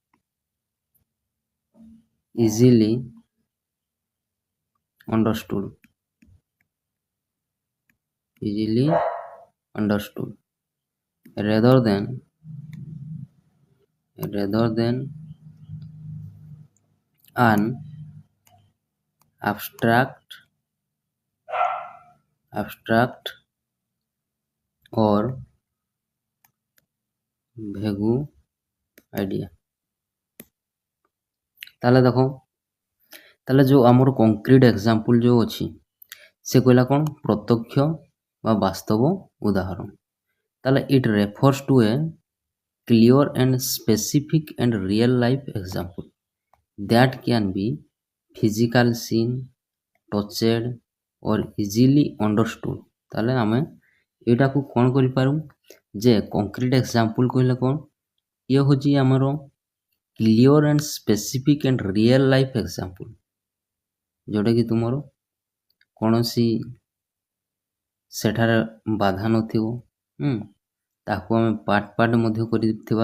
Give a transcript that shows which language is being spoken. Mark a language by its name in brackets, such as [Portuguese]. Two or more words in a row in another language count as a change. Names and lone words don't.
[English] easily understood rather than an abstract or vague idea। [Odia] ତାହେଲେ ଦେଖ, ତାହେଲେ ଯେଉଁ ଆମର [English] concrete example [Odia] ଯେଉଁ ଅଛି ସେ କହିଲା କ'ଣ ପ୍ରତ୍ୟକ୍ଷ ବା ବାସ୍ତବ ଉଦାହରଣ। [English] ତାହେଲେ it refers to a clear and specific and real life example that can be physical seen, touched or easily understood। [Odia] ତାହେଲେ ଆମେ ଏଇଟାକୁ କ'ଣ କରିପାରୁ ଯେ [English] concrete example [Odia] କହିଲେ କ'ଣ ଇଏ ହେଉଛି ଆମର [English] clear and specific and real life example, [Odia] ଯେଉଁଟାକି ତୁମର କୌଣସି ସେଠାରେ ବାଧା ନଥିବ, ତାକୁ ଆମେ ପାର୍ଟ ମଧ୍ୟ କରିଥିବା।